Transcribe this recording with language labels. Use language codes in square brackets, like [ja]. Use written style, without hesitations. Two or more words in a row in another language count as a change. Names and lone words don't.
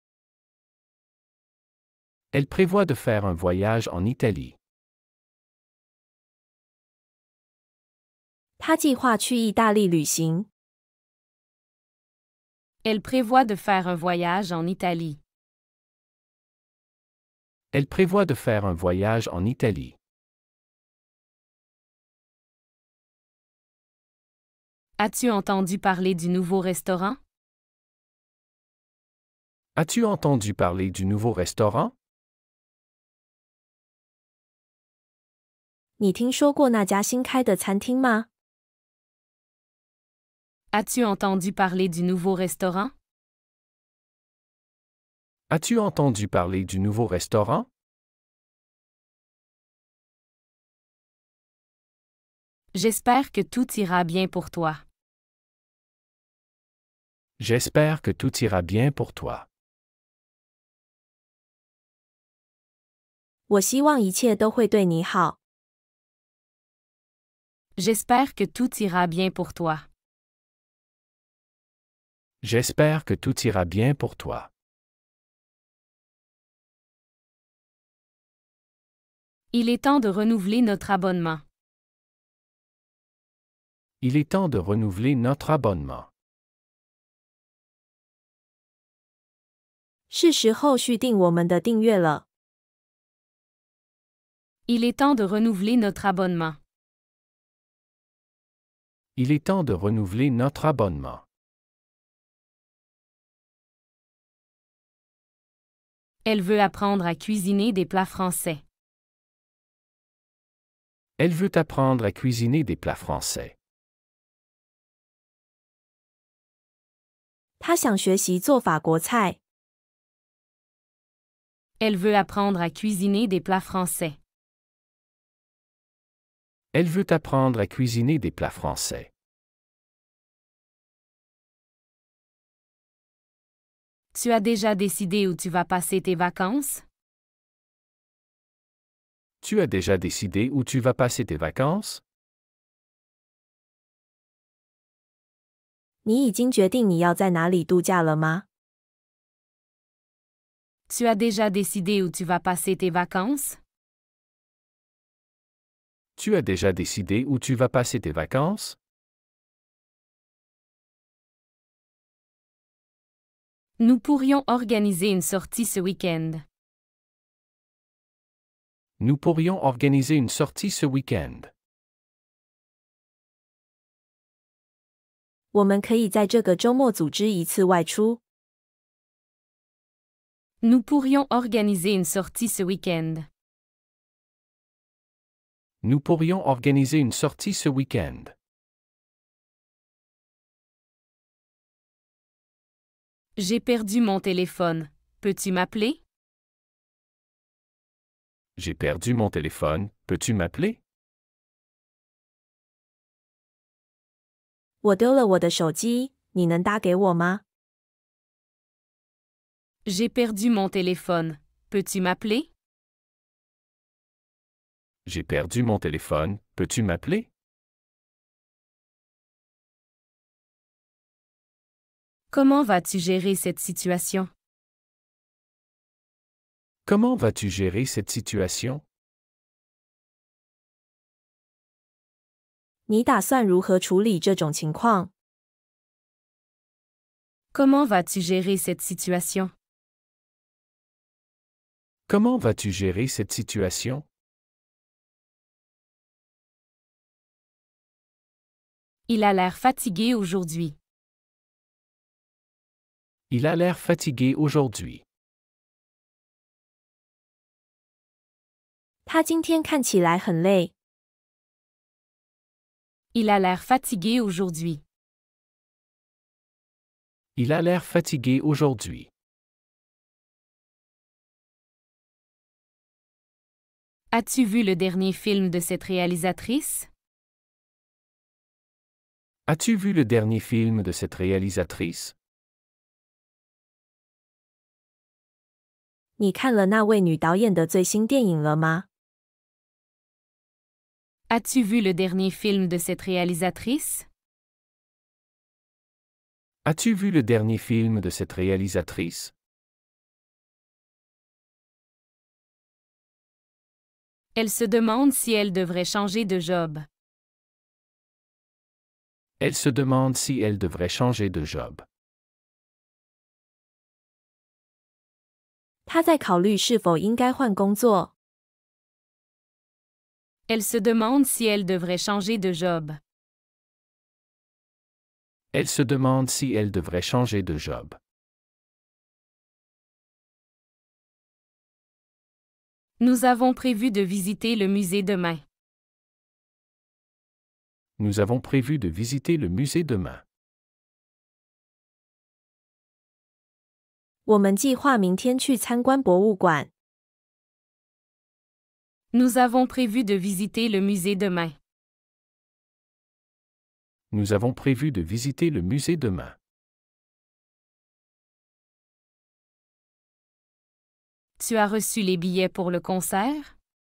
[fr] Elle prévoit de faire un voyage en Italie. [zh] 他计划去意大利旅行。 [fr] Elle prévoit de faire un voyage en Italie. Elle prévoit de faire un voyage en Italie. As-tu entendu parler du nouveau restaurant? As-tu entendu parler du nouveau restaurant? [zh] 你听说过那家新开的餐厅吗？ [fr] As-tu entendu parler du nouveau restaurant? As-tu entendu parler du nouveau restaurant? J'espère que tout ira bien pour toi. J'espère que tout ira bien pour toi. [zh] 我希望一切都会对你好。 [fr] J'espère que tout ira bien pour toi. J'espère que tout ira bien pour toi. Il est temps de renouveler notre abonnement. Il est temps de renouveler notre abonnement. [zh] 是时候续订我们的订阅了。 [fr] Il est temps de renouveler notre abonnement. Il est temps de renouveler notre abonnement. Elle veut apprendre à cuisiner des plats français. Elle veut apprendre à cuisiner des plats français. [zh] 他想学习做法国菜。 [fr] Elle veut apprendre à cuisiner des plats français. Elle veut apprendre à cuisiner des plats français. Tu as déjà décidé où tu vas passer tes vacances? Tu as déjà décidé où tu vas passer tes vacances? [zh] 你已经决定你要在哪里度假了吗？ [fr] Tu as déjà décidé où tu vas passer tes vacances? Tu as déjà décidé où tu vas passer tes vacances? Nous pourrions organiser une sortie ce week-end. Nous pourrions organiser une sortie ce week-end. [zh] 我们可以在这个周末组织一次外出。 [fr] Nous pourrions organiser une sortie ce week-end. Nous pourrions organiser une sortie ce week-end. J'ai perdu mon téléphone. Peux-tu m'appeler? J'ai perdu mon téléphone. Peux-tu m'appeler? [zh] 我丢了我的手机，你能打给我吗？ [fr] J'ai perdu mon téléphone. Peux-tu m'appeler? J'ai perdu mon téléphone. Peux-tu m'appeler? Comment vas-tu gérer cette situation? Comment vas-tu gérer cette situation? [zh] 你打算如何处理这种情况？ [fr] Comment vas-tu gérer cette situation? Comment vas-tu gérer cette situation? Il a l'air fatigué aujourd'hui. Il a l'air fatigué aujourd'hui. [zh] 他今天看起来很累。 [fr] Il a l'air fatigué aujourd'hui. Il a l'air fatigué aujourd'hui. As-tu vu le dernier film de cette réalisatrice? As-tu vu le dernier film de cette réalisatrice? [zh] 你看了那位女导演的最新电影了吗？ [fr] As-tu vu le dernier film de cette réalisatrice? As-tu vu le dernier film de cette réalisatrice? Elle se demande si elle devrait changer de job. Elle se demande si elle devrait changer de job. [zh] 她在考虑是否应该换工作。 [fr] Elle se demande si elle devrait changer de job. Elle se demande si elle devrait changer de job. Nous avons prévu de visiter le musée demain. Nous avons prévu de visiter le musée demain. [zh] 我们计划明天去参观博物馆。 [fr] Nous avons prévu de visiter le musée demain. Nous avons prévu de visiter le musée demain. Tu as reçu les billets pour le concert?